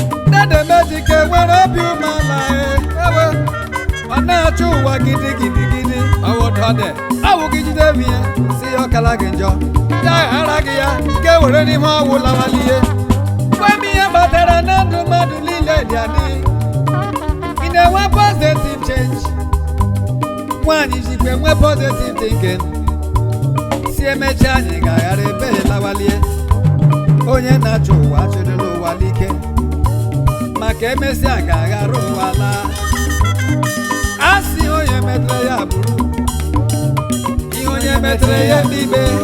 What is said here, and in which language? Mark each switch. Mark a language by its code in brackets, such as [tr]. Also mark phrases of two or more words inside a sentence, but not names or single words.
[ig] Dede Mejike nwere obi umeala, eh, ewe. Ọ na-achụ ụwa gidi gidi gidi, ọ wụ ụtọ dị. Ọ bụ gị jide m ya, sị ya ọ kala gị njọ. Ya aghara gị ya, ka e were n'ime ọnwụ lawalie. Gwa m ihe kpatara na ndụ mmadụ niile dị adị. Ị na-enwe [en] positive change. [ig] Nwaanyị jikwa enwe [en] positive thinking. [ig] Si emechaa, anyị ga-aghara ebe ya lawalie. Onye na-achọ ụwa achọrọla ụwa n'ike. Maka emesịa ga-aghara ụwa laa. A sị onye metere ya bụrụ. Ihe onye metere ya bibe.